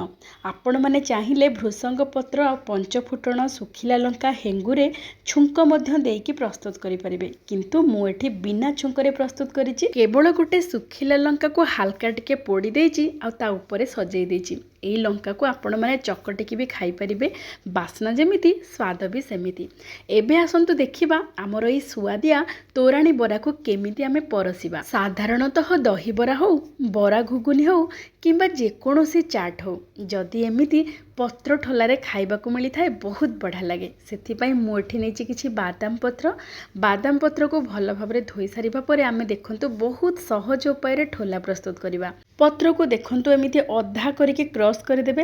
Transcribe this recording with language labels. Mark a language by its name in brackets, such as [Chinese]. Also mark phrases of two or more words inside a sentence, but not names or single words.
[Odia] ଆପଣ ମାନେ ଚାହିଁଲେ ଭୃସଙ୍ଗ ପତ୍ର ଆ ପଞ୍ଚଫୁଟଣ ଶୁଖିଲା ଲଙ୍କା ହେଙ୍ଗୁରେ ଛୁଙ୍କ ମଧ୍ୟ ଦେଇ ପ୍ରସ୍ତୁତ କରି ପାରିବେ। କିନ୍ତୁ ମୁଁ ଏଠି ବିନା ଛୁଙ୍କରେ ପ୍ରସ୍ତୁତ କରିଛି। କେବଳ ଗୋଟେ ଶୁଖିଲା ଲଙ୍କା କୁ ହାଲ୍କା ଟିକେ ପୋଡ଼ି ଦେଇଛି ଆ ତା ଉପରେ ସଜେଇ ଦେଇଛି। ଏଇ ଲଙ୍କା କୁ ଆପଣ ମାନେ ଚକଟିକି ବି ଖାଇ ପାରିବେ। ବାସ୍ନା ଯେମିତି ସ୍ୱାଦ ବି ସେମିତି। ଏବେ ଆସନ୍ତୁ ଦେଖିବା ଆମର ଏଇ ସୁଆଦିଆ ତୋରାଣି ବରା କୁ କେମିତି ଆମେ ପରଷିବା। ସାଧାରଣତଃ ଦହି ବରା ହେଉ ବରା ଘୁଗୁନି ହେଉ କିମ୍ବା ଯେକୌଣସି ଚାଟ ହେଉ ଯଦି ଏମିତି ପତ୍ର ଠୋଲାରେ ଖାଇବାକୁ ମିଳି ଥାଏ ବହୁତ ବଢ଼ିଆ ଲାଗେ। ସେଥିପାଇଁ ମୁଁ ଏଠି ନେଇଛି କିଛି ବାଦାମ ପତ୍ର କୁ ଭଲ ଭାବରେ ଧୋଇ ସାରିବା ପରେ ଆମେ ଦେଖନ୍ତୁ ବହୁତ ସହଜ ଉପାୟ ରେ ଠୋଲା ପ୍ରସ୍ତୁତ କରିବା। ପତ୍ର କୁ ଦେଖନ୍ତୁ ଏମିତି ଅଧା କରିକି କ୍ରସ କରି ଦେବେ।